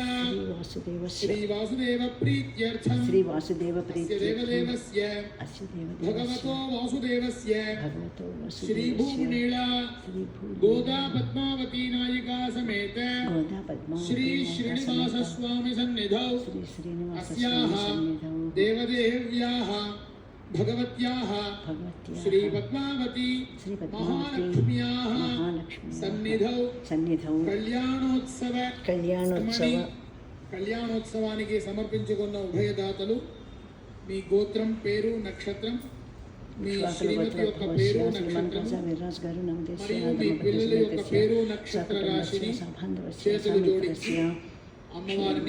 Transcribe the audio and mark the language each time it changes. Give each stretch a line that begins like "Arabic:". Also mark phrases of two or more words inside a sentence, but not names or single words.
Sanskrit: श्रीवासुदेव प्रीत्यर्थं देवदेवस्य भगवतो वासुदेवस्य श्रीभूमिनीला गोदा पद्मावती नायिका समेत श्री श्रीनिवास स्वामी सन्निधौ अस्याः देवदेव्याः भगवत्याः श्री पद्मावती महालक्ष्म्याः सन्निधौ
Telugu: కళ్యాణోత్సవానికి సమర్పించుకున్న ఉభయదాతలు మీ గోత్రం పేరు నక్షత్రం మీ శ్రీమతి యొక్క పేరు నక్షత్రం మరియు మీ పిల్లల యొక్క పేరు నక్షత్ర రాశిని చేతులు జోడించి అమ్మవారిని